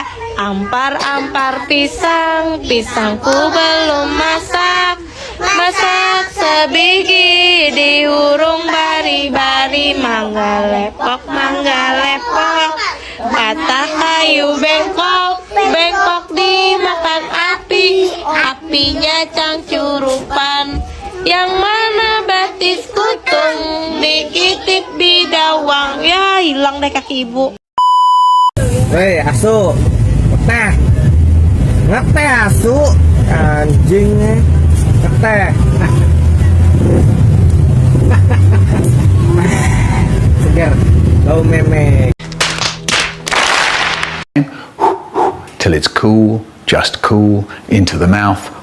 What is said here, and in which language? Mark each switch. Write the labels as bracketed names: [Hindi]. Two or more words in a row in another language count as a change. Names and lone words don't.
[Banjar] Ampar-ampar pisang, pisangku belum masak, masak sebiji, diurung bari-bari, mangga lepok, patah kayu bengkok, bengkok dimakan api, apinya cangcurupan, yang mana batis kutung, dikitip bidawang. [Indonesian] Ya, hilang deh kaki ibu. Hei, asu. Ngeteh. Ngeteh asu. Anjingnya. Ngeteh. Segar. Bau memek. [English] Till it's cool, just cool, into the mouth.